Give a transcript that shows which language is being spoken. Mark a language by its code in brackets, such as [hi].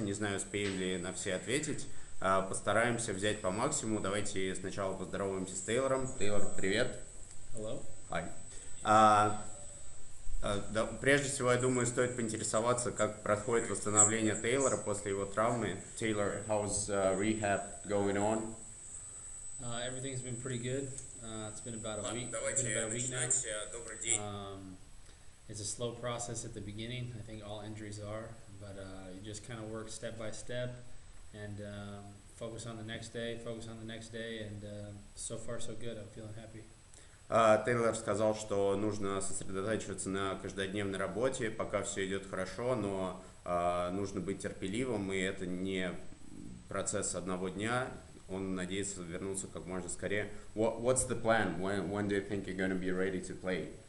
[ru] Не знаю, успеем ли на все ответить. Постараемся взять по максимуму. Давайте сначала поздороваемся с Тейлором. Тейлор, привет. [en] Hello. Hi. [ru] Прежде всего, я думаю, стоит поинтересоваться, как проходит восстановление Тейлора после его травмы. [en] Taylor, how's rehab going on? Everything's been pretty good. It's been about a week. [ru] Добрый день. [en] It's a slow process at the beginning. I think all injuries are, but you just kind of work step by step and focus on the next day, and so far so good. I'm feeling happy. [ru] Тейлор сказал, что нужно сосредотачиваться на каждодневной работе, пока все идет хорошо, но нужно быть терпеливым, и это не процесс одного дня. Он надеется вернуться как можно скорее. [en] What's the plan? When do you think you're going to be ready to play?